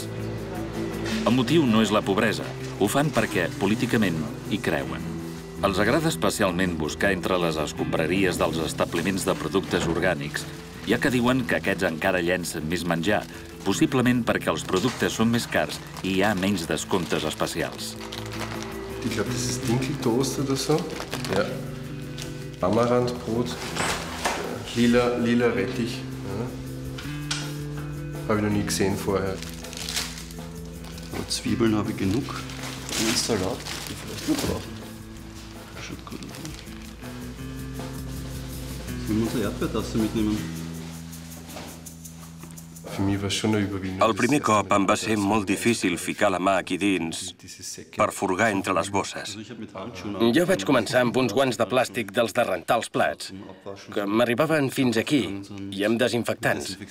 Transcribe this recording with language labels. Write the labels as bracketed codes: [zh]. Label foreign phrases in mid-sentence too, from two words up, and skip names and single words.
[ca] El motiu no és la pobresa, ho fan perquè, políticament, hi creuen. Els agrada especialment buscar entre les escombraries dels establiments de productes orgànics, ja que diuen que aquests encara llencen més menjar, possiblement perquè els productes són més cars i hi ha menys descomptes especials. [de] Ich glaube, das ist Dinkeltoast oder so. Ja. Amarantbrot. Lila Rettich. Ja. Habe ich noch nie gesehen vorher. Zwiebeln habe ich genug. Und Salat, die vielleicht noch brauchen. Schaut gut aus. Sollen wir unsere Erdbeertasse mitnehmen? [ca] El primer cop em va ser molt difícil ficar la mà aquí dins per furgar entre les bosses. Jo vaig començar amb uns guants de plàstic dels de rentar els plats, que m'arribaven fins aquí, i amb desinfectants.